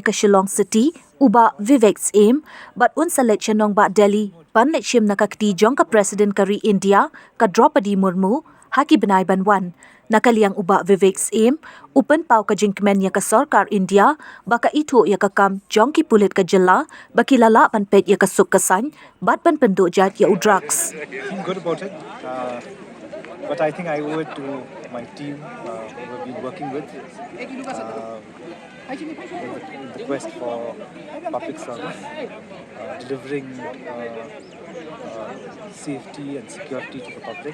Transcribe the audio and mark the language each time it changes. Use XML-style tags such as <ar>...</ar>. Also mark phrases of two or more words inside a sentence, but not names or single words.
<kha>ka Shillong City Bah Vivek Syiem but un selection Nongbah Delhi ban let shim nakakti jong ka President kari India ka Droupadi Murmu haki bnai banwan nakaliang Bah Vivek Syiem pynpaw ka jingkmen ya ka sorkar India baka ithuh ya ka kam jong ki pulit ka jylla bakilala ban peit ya ka suk ka saiñ bat ban pynduh jait ya drugs.</kha> <en>Feel good about it, but I think I owe it to my team who have been working with in the quest for public service, delivering safety and security to the public.</en>